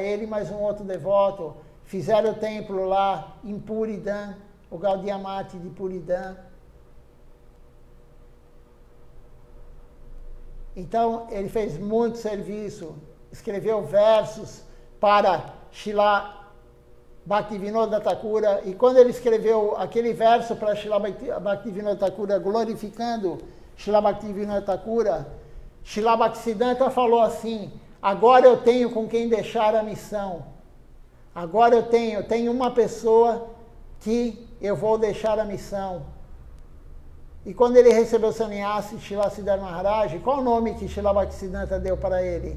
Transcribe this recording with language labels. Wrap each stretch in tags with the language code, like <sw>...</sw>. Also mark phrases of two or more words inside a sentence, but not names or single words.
<pt>Ele mais um outro devoto, fizeram o templo lá em Puridam, o Gaudiya Mata de Puridam. Então, ele fez muito serviço, escreveu versos para Srila Bhaktivinoda Thakura, e quando ele escreveu aquele verso para Srila Bhaktivinoda Thakura, glorificando Srila Bhaktivinoda Thakura, Srila Bhaktisiddhanta falou assim, agora eu tenho com quem deixar a missão. Agora eu tenho uma pessoa que eu vou deixar a missão. E quando ele recebeu o sannyasi, Srila Siddhar Maharaj, qual o nome que Srila Bhaktisiddhanta deu para ele?</pt>